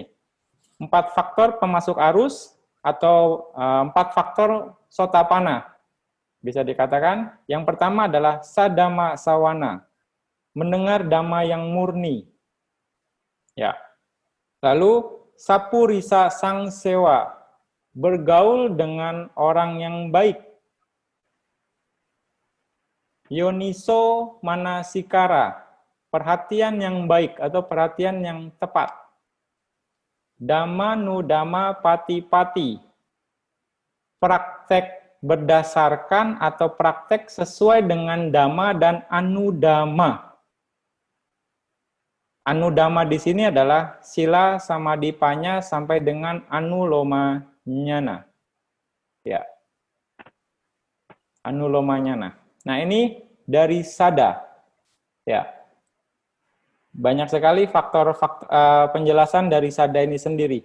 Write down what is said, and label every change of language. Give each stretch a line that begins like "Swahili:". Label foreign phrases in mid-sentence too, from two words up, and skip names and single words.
Indonesian: 4 faktor pemasuk arus atau 4 faktor sotapana. Bisa dikatakan yang pertama adalah
Pali: sadama sawana.
Indonesian: Mendengar dhamma yang murni. Ya.
Pali: Lalu sapurisa sang sewa.
Indonesian: Bergaul dengan orang yang baik.
Pali: Yoniso manasikara,
Indonesian: perhatian yang baik atau perhatian yang tepat.
Pali: Dhamma nudhamma pati-pati,
Indonesian: praktek berdasarkan atau praktek sesuai dengan dhamma dan anudhamma. Anudhamma di sini adalah
Pali: sila, samadhi, panya
Indonesian: sampai dengan
Pali: anuloma nyana. Ya. Anuloma nyana.
Indonesian: Nah, ini dari sada. Ya. banyak sekali faktor penjelasan dari sada ini sendiri.